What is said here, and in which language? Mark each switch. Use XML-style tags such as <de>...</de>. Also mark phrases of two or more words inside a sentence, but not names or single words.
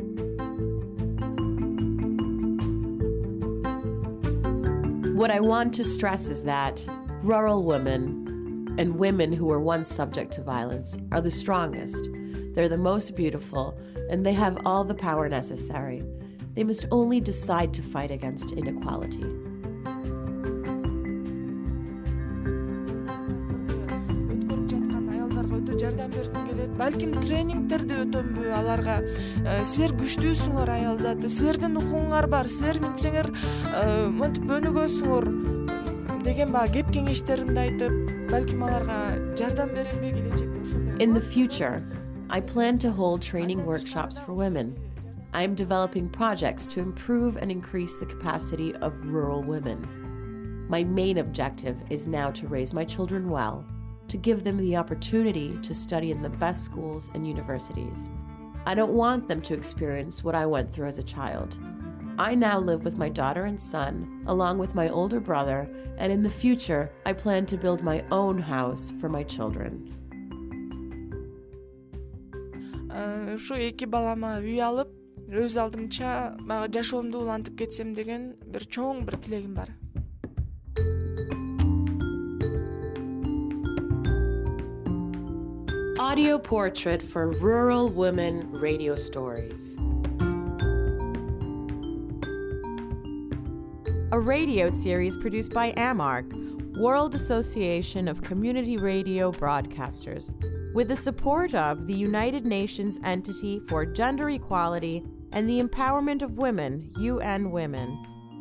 <en>What I want to stress is that rural women and women who were once subject to violence are the strongest. They're the most beautiful, and they have all the power necessary. They must only decide to fight against inequality.</en> <ky>Балким тренингтерди өтөмбү аларга силер күчтүүсүңөр аял заты, силердин укугуңар бар, силер мынтсеңер монтип өнүгөсүңөр деген баягы кеп кеңештеринди айтып, балким аларга жардам беремби келечекте ошондой.</ky> <en>In the future, I plan to hold training workshops for women. I am developing projects to improve and increase the capacity of rural women. My main objective is now to raise my children well, to give them the opportunity to study in the best schools and universities. I don't want them to experience what I went through as a child. I now live with my daughter and son, along with my older brother, and in the future, I plan to build my own house for my children.</en> <ky>Ушу эки балама үй алып, өз алдымча баягы жашоомду улантып кетсем деген бир чоң бир тилегим бар.</ky> <en>Audio portrait for rural women radio stories. A radio series produced by AMARC, World Association of Community Radio Broadcasters, with the support of the United Nations Entity for Gender Equality and the Empowerment of Women, UN Women.</en>